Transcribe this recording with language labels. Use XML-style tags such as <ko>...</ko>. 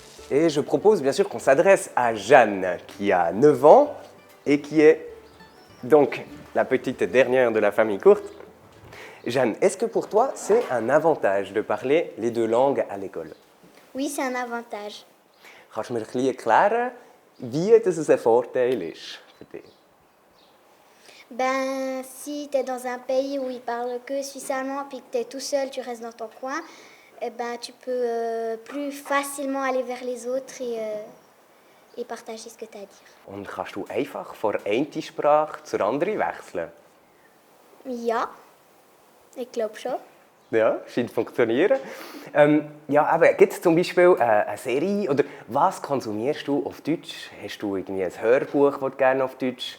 <fr>Et je propose bien sûr qu'on s'adresse à Jeanne, qui a 9 ans et qui est donc la petite dernière de la famille courte. Jeanne, est-ce que pour toi c'est un avantage de parler les 2 langues à l'école? Oui, c'est un avantage.</fr> <de>Kannst du mir ein bisschen erklären, wie das ein Vorteil ist für dich?</de> <fr>Ben, si tu es dans un pays où ils parlent que suisse-allemand, puis que tu es tout seul, tu restes dans ton coin, eh ben, tu peux plus facilement aller vers les autres et partager ce que tu as à dire.</fr> <de>Und kannst du einfach von einer Sprache zur anderen wechseln? Ja, ich glaube schon. Ja, scheint zu funktionieren. Ja, aber gibt es zum Beispiel eine Serie oder was konsumierst du auf Deutsch? Hast du irgendwie ein Hörbuch, das du gerne auf Deutsch?</de>